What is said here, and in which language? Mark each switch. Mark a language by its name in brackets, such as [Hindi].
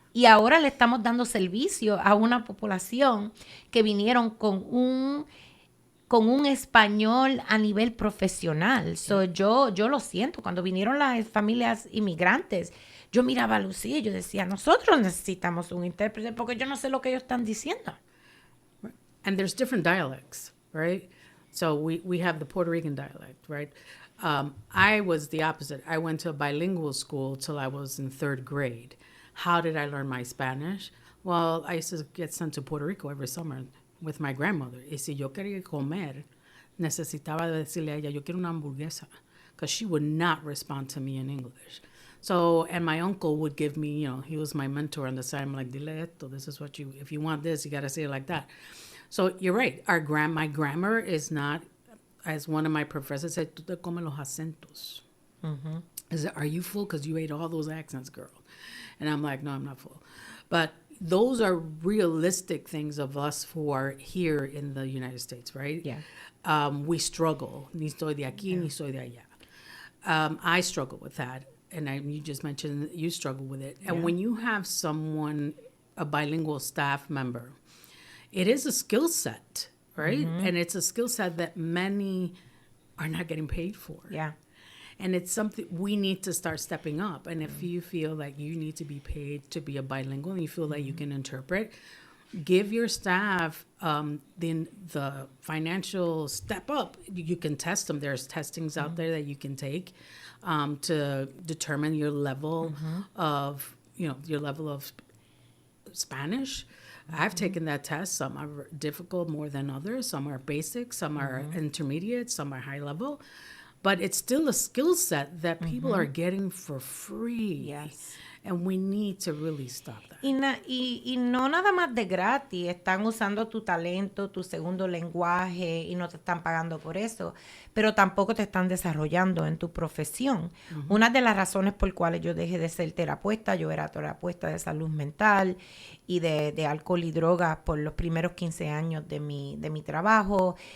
[Spanish] Y ahora le estamos dando servicio a una población que vinieron con un español a nivel profesional. Yo lo siento. Cuando vinieron las familias inmigrantes, yo miraba a Lucía y yo decía, nosotros necesitamos un intérprete porque yo no sé lo que ellos están diciendo. [English] And there's different dialects, right? So we have the Puerto Rican dialect, right? I was the opposite. I went to a bilingual school till I was in 3rd grade. How did I learn my Spanish? Well, I used to get sent to Puerto Rico every summer with my grandmother. [Spanish] Y si yo quería comer, necesitaba decirle a ella, yo quiero una hamburguesa, [English] because she would not respond to me in English. So, and my uncle would give me, he was my mentor on the side. I'm like, [Spanish] dile esto, [English] this is what if you want this, you got to say it like that. So you're right. My grammar is not, as one of my professors said, [Spanish] tú te comes los acentos. [English] Mm-hmm. Are you full? Because you ate all those accents, girl. And I'm like, no, I'm not full. But those are realistic things of us who are here in the United States, right? Yeah. We struggle. [Spanish] Ni estoy de aquí, ni estoy de allá. [English] I struggle with that. And you just mentioned that you struggle with it. And when you have someone, a bilingual staff member, it is a skill set, right? Mm-hmm. And it's a skill set that many are not getting paid for. Yeah. And it's something we need to start stepping up. And if you feel like you need to be paid to be a bilingual and you feel like you can interpret, give your staff the financial step up. You can test them. There's testings out there that you can take to determine your level of, your level of Spanish. I've taken that test. Some are difficult more than others. Some are basic. Some are intermediate. Some are high level. But it's still a skill set that people are getting for free. Yes. And we need to really stop that. [Spanish] Y no nada más de gratis. Están usando tu talento, tu segundo lenguaje y no te están pagando por eso. Pero tampoco te están desarrollando en tu profesión. Una de las razones por cuales yo dejé de ser terapeuta, yo era terapeuta de salud mental y de alcohol y drogas por los primeros 15 años de mi trabajo.